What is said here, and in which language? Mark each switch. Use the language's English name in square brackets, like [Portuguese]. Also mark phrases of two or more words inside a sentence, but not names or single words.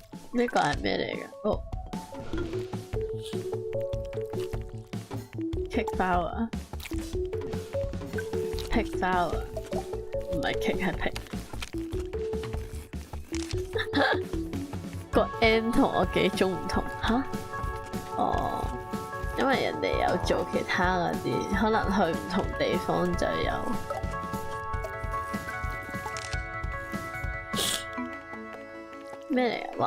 [Cantonese] 呢個係咩嚟嘅？哦 ， [English] kick flower，pick flower， [Cantonese] 唔係 kick 係 pick。個 N 同我幾種唔同吓？哦，因為人哋有做其他嗰啲，可能去唔同地方就有。咩嚟啊？